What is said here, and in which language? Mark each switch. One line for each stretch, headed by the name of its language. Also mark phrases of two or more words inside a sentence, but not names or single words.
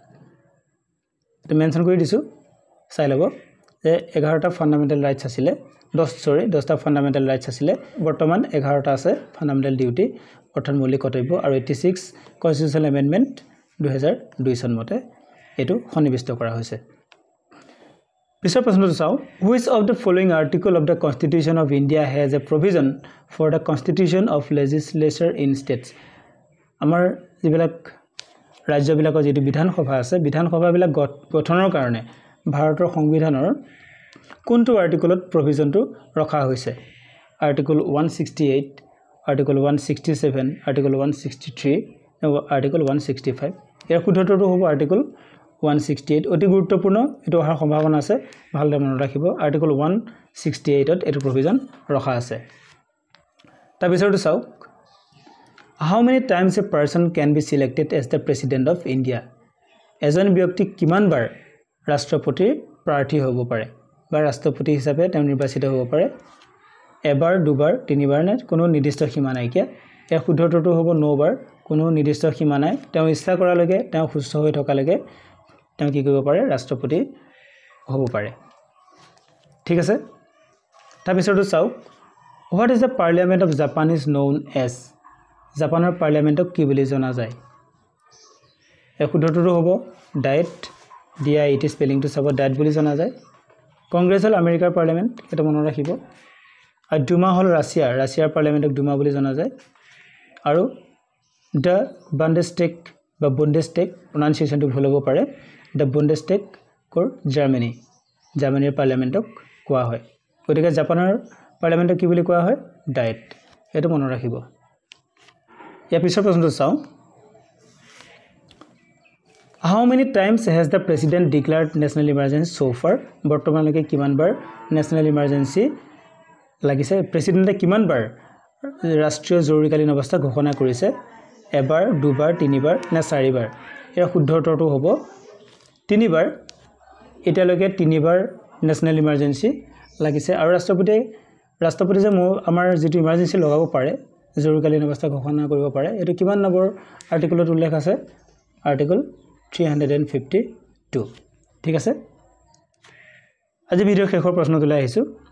Assamese: তো মেনশন কৰি দিছো চাই লব যে 11টা
English: fundamental rights
Assamese: আছিল 10টা
English: fundamental rights
Assamese: আছিল বৰ্তমান 11টা আছে
English: fundamental duty
Assamese: অৰ্থাৎ মৌলিক কৰ্তব্য আৰু 86
English: constitutional amendment
Assamese: 2002 চন মতে এটো সন্নিবিষ্ট কৰা হৈছে পিছৰ প্ৰশ্নটো চাও
English: which of the following article of the Constitution of India has a provision for the constitution of legislature in states
Assamese: আমাৰ যিবিলাক ৰাজ্যবিলাকৰ যেটো বিধানসভা আছে বিধানসভাবিলাক গঠনৰ কাৰণে ভাৰতৰ সংবিধানৰ কোনটো আৰ্টিকলত প্ৰভিজনটো ৰখা হৈছে আৰ্টিকল 168 আৰ্টিকল 167 আৰ্টিকল 163 আৰু আৰ্টিকল 165 ইয়াৰ শুদ্ধটো হ'ব আৰ্টিকল 168 অতি গুৰুত্বপূৰ্ণ এটো অহাৰ সম্ভাৱনা আছে ভালদৰে মনত ৰাখিব আৰ্টিকল 168 ত এটো প্ৰভিজন ৰখা আছে তাৰ পিছৰটো চাওক
English: How many times a person can be selected as the president of India?
Assamese: এজন ব্যক্তি কিমান বাৰ ৰাষ্ট্ৰপতিৰ প্ৰাৰ্থী হ'ব পাৰে বা ৰাষ্ট্ৰপতি হিচাপে তেওঁ নিৰ্বাচিত হ'ব পাৰে এবাৰ দুবাৰ তিনিবাৰ নে কোনো নিৰ্দিষ্ট সীমা নাই কিয়া এ শুদ্ধটো হ'ব 9 বাৰ কোনো নিৰ্দিষ্ট সীমা নাই তেওঁ ইচ্ছা কৰালৈকে তেওঁ সুস্থ হৈ থকালৈকে তেওঁ কি কৰিব পাৰে ৰাষ্ট্ৰপতি হ'ব পাৰে ঠিক আছে তাৰ পিছৰটো চাও
English: What is the parliament of Japan is known as
Assamese: জাপানৰ পাৰ্লিয়ামেন্টক কি বুলি জনা যায় এ শুদ্ধটো হ'ব ডায়েট DIET স্পেলিংটো চাব ডায়েট বুলি জনা যায় কংগ্ৰেছ হল আমেৰিকাৰ পাৰ্লিয়ামেন্ট এটা মনত ৰাখিব আৰু ডুমা হল ৰাছিয়াৰ পাৰ্লিয়ামেন্টক ডুমা বুলি জনা যায় আৰু দ্য বুণ্ডেষ্টেগ বা বুণ্ডেষ্টেগ প্ৰনাউন্সিয়েচনটো ভুল হ'ব পাৰে দ্য বুণ্ডেষ্টেগ কোৰ জাৰ্মানীৰ পাৰ্লিয়ামেন্টক কোৱা হয় গতিকে জাপানৰ পাৰ্লিয়ামেন্টক কি বুলি কোৱা হয় ডায়েট এটো মনত ৰাখিব ইয়াৰ পিছৰ প্ৰশ্নটো চাও
English: How many times has the president declared national emergency so far
Assamese: বৰ্তমানলৈকে কিমান বাৰ
English: national emergency
Assamese: লাগিছে প্ৰেসিডেন্টে কিমান বাৰ ৰাষ্ট্ৰীয় জৰুৰীকালীন অৱস্থা ঘোষণা কৰিছে এবাৰ দুবাৰ তিনিবাৰ না চাৰিবাৰ ইয়াৰ শুদ্ধ উত্তৰটো হ'ব তিনিবাৰ এতিয়ালৈকে তিনিবাৰ
English: national emergency
Assamese: লাগিছে আৰু ৰাষ্ট্ৰপতি যে আমাৰ যেটো emergency লগাব পাৰে জৰুৰীকালীন অৱস্থা ঘোষণা কৰিব পাৰে এটো কিমান নম্বৰ আৰ্টিকলত উল্লেখ আছে আৰ্টিকল 352 ঠিক আছে আজি ভিডিঅ' শেষৰ প্ৰশ্নটোলৈ আহিছোঁ